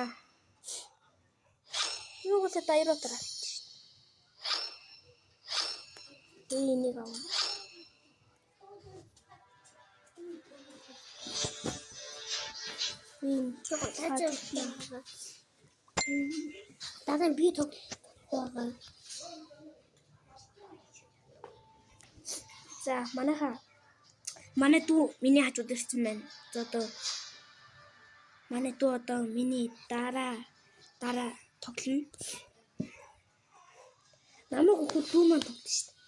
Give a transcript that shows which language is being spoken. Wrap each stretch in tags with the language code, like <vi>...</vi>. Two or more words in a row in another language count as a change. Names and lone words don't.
<mn>Yung sa tairo tara. Ini kau. Dagan bito. За манайхаа манай дүү миний хажууд ирсэн байна. Одоо манай дүү одоо миний дараа тоглоно. Намайг хөө дүү маань тоглоно шүү дээ.</mn>